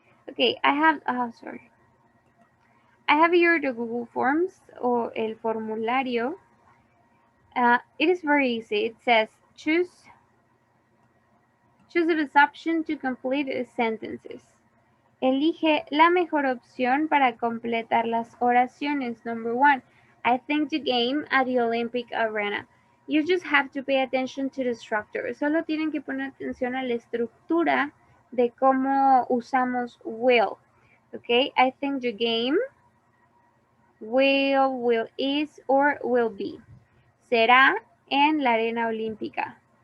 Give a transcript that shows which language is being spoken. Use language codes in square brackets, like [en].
[en] Okay, I have here the Google Forms, [es] o el formulario. [en] It is very easy. It says choose the best option to complete sentences. [es] Elige la mejor opción para completar las oraciones. [en] Number 1, I think the game at the Olympic arena. You just have to pay attention to the structure. [es] Solo tienen que poner atención a la estructura de cómo usamos will. [en] Okay, I think the game will is, or will be. [es] Será en la arena olímpica.